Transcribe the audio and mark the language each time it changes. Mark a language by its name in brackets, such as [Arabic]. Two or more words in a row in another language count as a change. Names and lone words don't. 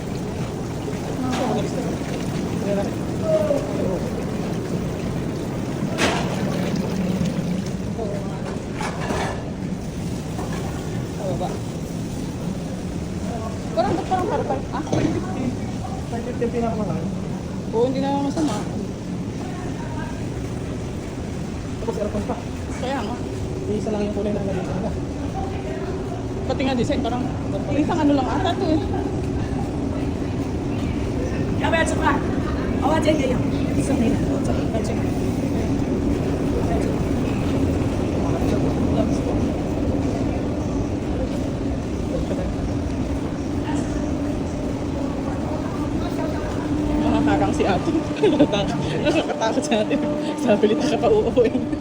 [Filipino] Parang harapal. Ah, 550 pinakamahal. oo, hindi na masama. Tapos aircon pa. Kaya nga. Isa lang yung kulay ng nalito nila. Pati nga design, parang isang ano lang ata to eh. [Chinese] 要不要吃饭？娃娃姐也有，送你的，我这里快去。 [Filipino] Nakakarang si Ato. Nakakatakot sa atin. Sabi nito ka pa uupuin.